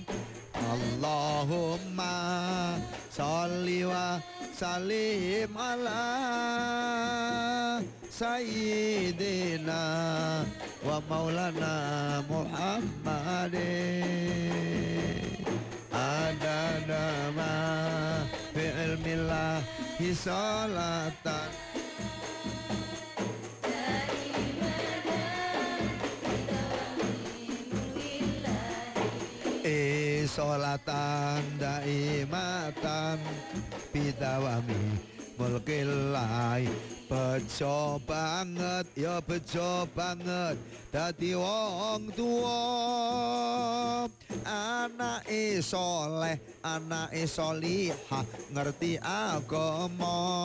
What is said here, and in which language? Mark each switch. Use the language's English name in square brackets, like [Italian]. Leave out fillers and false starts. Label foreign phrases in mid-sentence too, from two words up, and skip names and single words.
[Arabic] اللهم صل وسلم على سيدنا ومولانا محمد. عدد ما في علم الله صلاة صلاة دائمة بدوام ملك الله. [Javanese] Bejo banget ya bejo banget dadi wong tuwa, anake soleh, anake solihah ngerti agama.